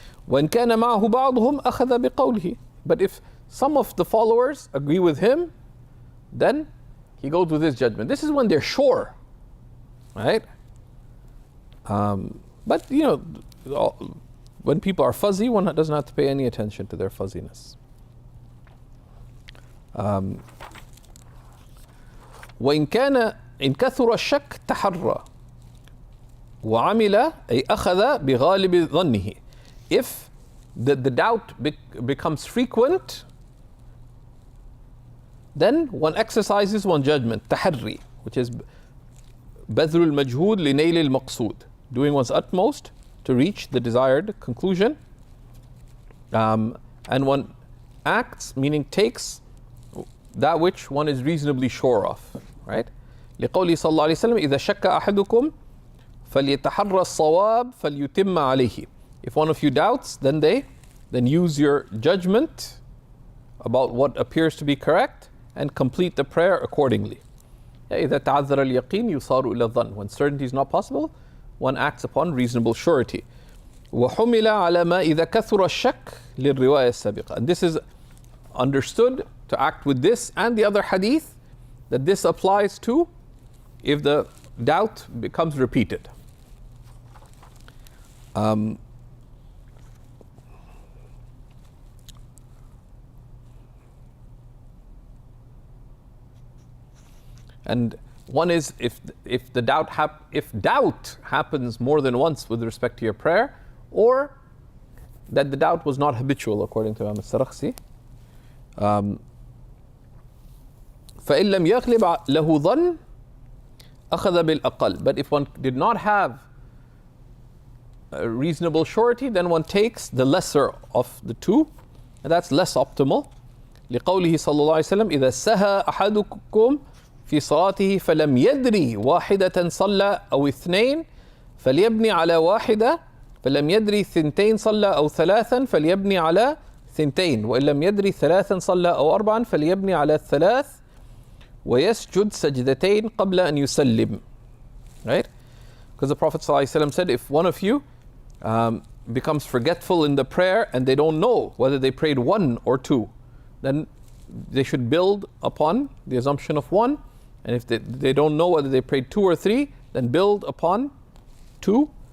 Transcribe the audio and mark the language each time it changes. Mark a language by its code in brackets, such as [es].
[ar] وَإِنْ كَانَ مَعَهُ بَعْضُهُمْ أَخَذَ بِقَوْلِهِ, [en] but if some of the followers agree with him, then he goes with his judgment. This is when they're sure, right? But you know, when people are fuzzy, one doesn't have to pay any attention to their fuzziness. [ar] وإن كان إن كثر الشك تحرى وعمل أي أخذ بغالب ظنه. [en] If the doubt becomes frequent, then one exercises one judgment, تحري, which is [ar] بذل المجهود لنيل المقصود, [en] doing one's utmost to reach the desired conclusion. And one acts, meaning takes that which one is reasonably sure of, right? [ar] لقوله صلى الله عليه وسلم إذا شك أحدكم فليتحرى الصواب فليتم عليه. [en] If one of you doubts, then use your judgment about what appears to be correct and complete the prayer accordingly. [ar] إذا تعذر اليقين يصار إلى الظن. [en] When certainty is not possible, one acts upon reasonable surety. [ar] وحمل على ما إذا كثر الشك للرواية السابقة. [en] And this is understood to act with this and the other hadith, that this applies to if the doubt becomes repeated. And one is if doubt happens more than once with respect to your prayer, or that the doubt was not habitual, according to Imam al-Sarakhsi. [ar] فإن لم يغلب له ظن أخذ بالأقل. [en] But if one did not have a reasonable surety, then one takes the lesser of the two, and that's less optimal. [ar] لقوله صلى الله عليه وسلم إذا سهى أحدكم في صلاته فلم يدري واحدة صلى أو اثنين فليبني على واحدة فلم يدري ثنتين صلى أو ثلاثا فليبني على ثنتين وإن لم يدري ثلاثا صلى أو أربعا فليبني على الثلاث ويسجد سجدتين قبل أن يسلم. [en] Right? Because the Prophet ﷺ said, if one of you becomes forgetful in the prayer and they don't know whether they prayed one or two, then they should build upon the assumption of one. And if they don't know whether they prayed two or three, then build upon two.